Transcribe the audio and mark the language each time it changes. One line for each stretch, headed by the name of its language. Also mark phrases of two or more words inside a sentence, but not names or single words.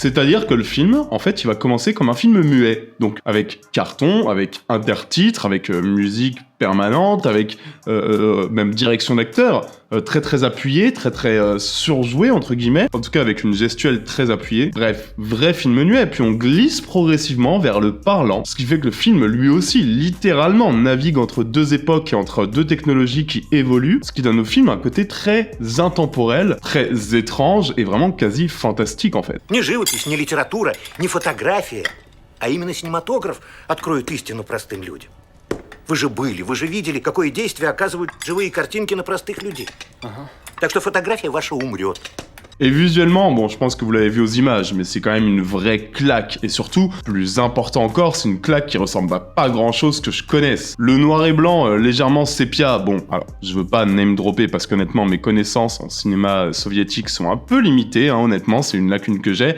French: C'est-à-dire que le film, en fait, il va commencer comme un film muet, donc avec carton, avec intertitres, avec musique permanente, avec même direction d'acteur, très appuyée, très surjouée entre guillemets, en tout cas avec une gestuelle très appuyée. Bref, vrai film muet, puis on glisse progressivement vers le parlant, ce qui fait que le film lui aussi littéralement navigue entre deux époques et entre deux technologies qui évoluent, ce qui donne au film un côté très intemporel, très étrange et vraiment quasi fantastique en fait.
Russian: Ни живопись, ни литература, ни фотография, а именно синематограф откроет истину простым людям. Вы же видели, какое действие оказывают живые картинки на простых людей. Так что фотография ваша умрет.
French: Et visuellement, bon, je pense que vous l'avez vu aux images, mais c'est quand même une vraie claque. Et surtout, plus important encore, c'est une claque qui ressemble à pas grand-chose que je connaisse. Le noir et blanc, légèrement sépia, bon, alors, je veux pas name dropper parce qu'honnêtement, mes connaissances en cinéma soviétique sont un peu limitées, hein, honnêtement, c'est une lacune que j'ai.